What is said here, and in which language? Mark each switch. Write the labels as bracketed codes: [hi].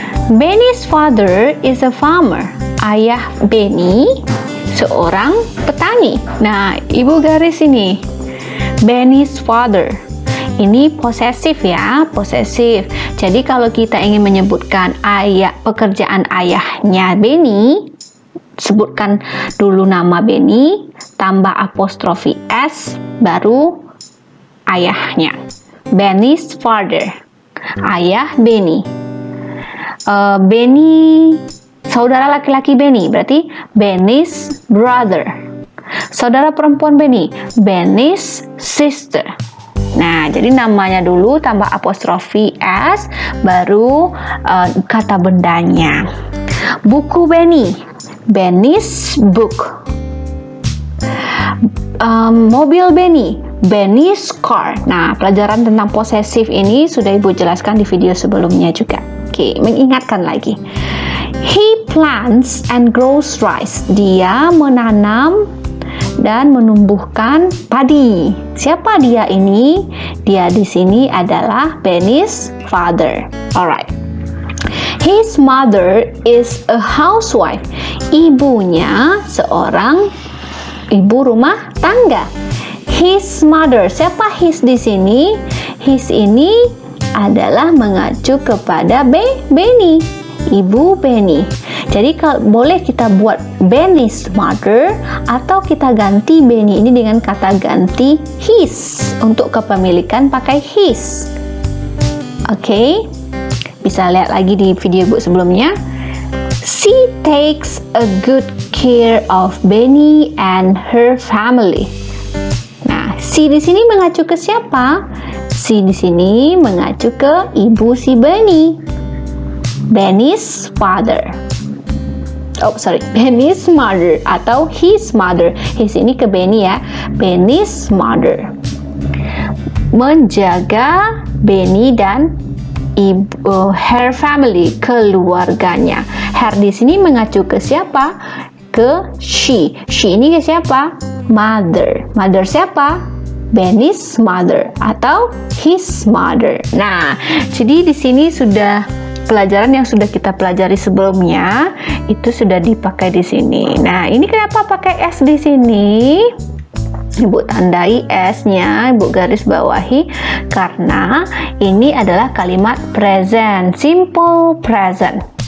[en] Benny's father is a farmer. [id] Ayah Benny seorang petani. Nah, Ibu garis ini. [en] Benny's father. [id] Ini posesif ya, posesif. Jadi kalau kita ingin menyebutkan pekerjaan ayahnya Benny, sebutkan dulu nama Benny, tambah apostrofi s, baru ayahnya. [en] Benny's father. [id] Ayah Benny. Benny, saudara laki-laki Benny, berarti [en] Benny's brother. [id] Saudara perempuan Benny, [en] Benny's sister. [id] Nah, jadi namanya dulu tambah apostrofi s, baru kata bendanya. Buku Benny, [en] Benny's book. [id] Mobil Benny, [en] Benny's car. [id] Nah, pelajaran tentang posesif ini sudah Ibu jelaskan di video sebelumnya juga. Oke, mengingatkan lagi. [en] He plants and grows rice. [id] Dia menanam dan menumbuhkan padi. Siapa dia ini? Dia di sini adalah Benny's father. [en] Alright. His mother is a housewife. [id] Ibunya seorang ibu rumah tangga. [en] His mother. [id] Siapa his di sini? His ini adalah mengacu kepada Benny, ibu Benny. Jadi boleh kita buat [en] Benny's mother [id] atau kita ganti Benny ini dengan kata ganti his. Untuk kepemilikan pakai his. Oke. Bisa lihat lagi di video Ibu sebelumnya. [en] She takes a good care of Benny and her family. [id] Nah, she di sini mengacu ke siapa? She di sini mengacu ke ibu si Benny. [en] Benny's father. Benny's mother [id] atau [en] his mother. [id] His ini ke Benny ya. [en] Benny's mother. [id] Menjaga Benny dan [en] her family, [id] keluarganya. Her di sini mengacu ke siapa? ke she. She ini ke siapa? Mother. Mother siapa? [en] Benny's mother [id] atau [en] his mother. [id] Nah, jadi di sini sudah pelajaran yang sudah kita pelajari sebelumnya itu sudah dipakai di sini. Nah, ini kenapa pakai S di sini? Ibu tandai S-nya, Ibu garis bawahi karena ini adalah kalimat present, [en] simple present.